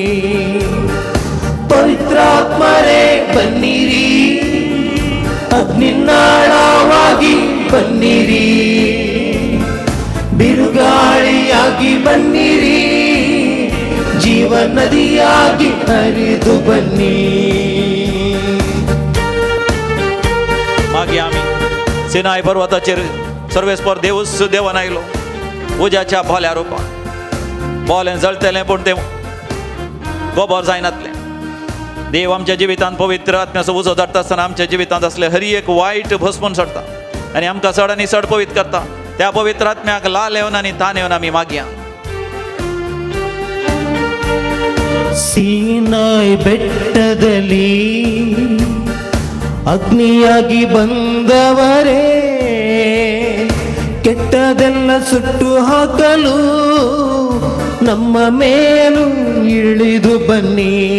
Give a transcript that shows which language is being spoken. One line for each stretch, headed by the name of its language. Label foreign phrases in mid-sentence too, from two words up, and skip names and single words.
Kannada: ಪವಿತ್ರಾತ್ಮರೇ ಬನ್ನಿರಿ, ಅಗ್ನಿನಾಳವಾಗಿ ಬನ್ನಿರಿ, ಬಿರುಗಾಳಿಯಾಗಿ ಬನ್ನಿರಿ, ಜೀವನದಿಯಾಗಿ ಹರಿದು ಬನ್ನಿ.
Konkani: मागे आमी सिनाय पर्वताचेर सर्वेस्पर देवूच देवान आयलो उज्याच्या बोल्या रुपान. बोलें जळटलें पूण तें गोबर जायनातलें. देव आमच्या जिवितांत पवित्र आत्म्याचो उजो धाडटा आसतना आमच्या जिवितांत असले हरी एक वायट भस्मून सोडटा आनी आमकां चड आनी चड पवित्र करता. त्या पवित्र आत्म्याक लाल येवन आनी तान येवन आमी मागया.
Kannada: ಸೀನಾಯ್ ಬೆಟ್ಟದಲ್ಲಿ ಅಗ್ನಿಯಾಗಿ ಬಂದವರೇ, ಕೆಟ್ಟದೆಲ್ಲ ಸುಟ್ಟು ಹಾಕಲು ನಮ್ಮ ಮೇಲೂ ಇಳಿದು ಬನ್ನಿ.